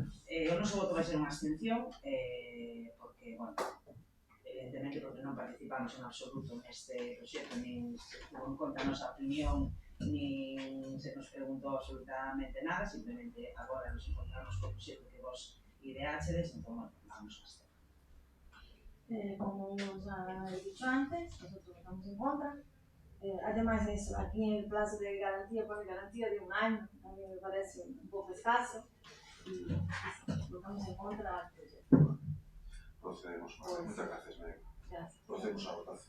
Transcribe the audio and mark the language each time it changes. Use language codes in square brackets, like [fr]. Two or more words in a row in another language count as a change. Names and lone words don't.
[gl] O noso voto vai ser unha abstención, porque, bueno, evidentemente porque non participamos en absoluto neste proxecto, nin se tuvo en conta a nosa opinión, nin se nos preguntou absolutamente nada, simplemente agora nos encontramos co proxecto que vos ideáchedes, entón, bueno, vamos a abster. [es] Como os ha dicho antes, nosotros votamos en contra. Además de eso, aquí en el plazo de garantía, pone garantía de un año, también me parece un poco escaso. Y votamos en contra del proyecto. Procedemos. Pues, Muchas gracias, María. Gracias. Procedemos a votación.